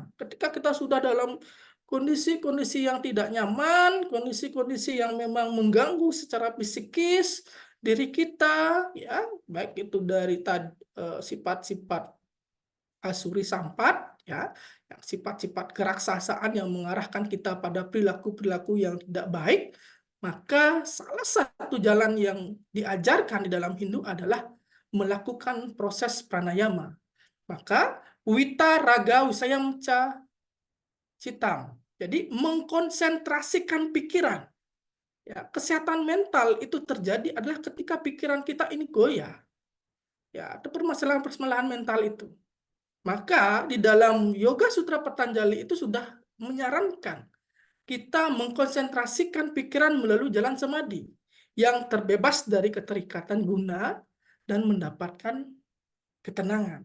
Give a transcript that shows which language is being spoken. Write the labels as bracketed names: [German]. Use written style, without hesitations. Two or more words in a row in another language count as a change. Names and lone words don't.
[Indonesian] Ketika kita sudah dalam kondisi-kondisi yang tidak nyaman, kondisi-kondisi yang memang mengganggu secara psikis diri kita, ya, baik itu dari sifat-sifat [Sanskrit] asuri sampat, [Indonesian] ya, yang sifat-sifat keraksasaan yang mengarahkan kita pada perilaku-perilaku yang tidak baik, maka salah satu jalan yang diajarkan di dalam Hindu adalah melakukan proses pranayama. [Sanskrit] Maka wita raga wisayamca citam. [Indonesian] Jadi mengkonsentrasikan pikiran. Ya, kesehatan mental itu terjadi adalah ketika pikiran kita ini goyah. Ya, ada permasalahan-permasalahan mental itu. Maka di dalam Yoga Sutra Patanjali itu sudah menyarankan kita mengkonsentrasikan pikiran melalui jalan samadhi yang terbebas dari keterikatan guna dan mendapatkan ketenangan.